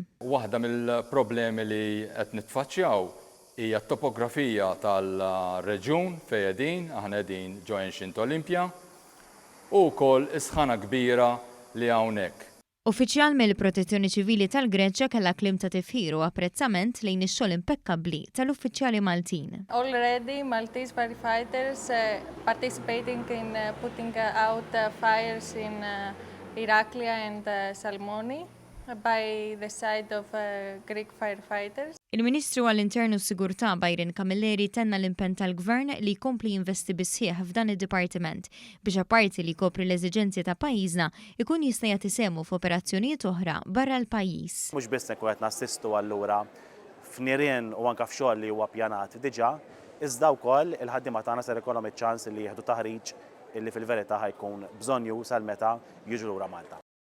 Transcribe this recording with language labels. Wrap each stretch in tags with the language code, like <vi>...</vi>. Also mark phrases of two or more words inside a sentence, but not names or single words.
<mt>Waħda mill-problemi li qed nitfaċċjaw hija t-topografija tal-reġjun fejn qegħdin, aħna qegħdin ġo Ancient Olympia, u wkoll isħana kbira li hawnhekk. Uffiċjal mill-Protezzjoni Ċivili tal-Greċja kellha kliem ta' tifħir u apprezzament lejn ix-xogħol impeccabli tal-uffiċjali Maltin.</mt> <en>Already Maltese firefighters participating in putting out fires in Iraklia and Salmoni by the side of Greek firefighters.</en> <mt>Il-Ministru għall-Internu s-Sigurtà Bajrin Kamilleri tenna l-impenn tal-Gvern li jkompli jinvesti bisħieħ f'dan id-dipartiment biex apparti li jkopri l-eżiġenzi ta' pajjiżna ikun jista' jagħti semu f'operazzjonijiet oħra barra l-pajjiż. Mhux biss nkun qed nassistu allura f'nirien u anke f'xogħol li huwa ppjanat diġà, iżda wkoll il-ħaddiema tagħna ser ikollhom iċ-ċans li jieħdu taħriġ illi fil-verità ħajkun bżonn sal-meta jiġu lura Malta.</mt>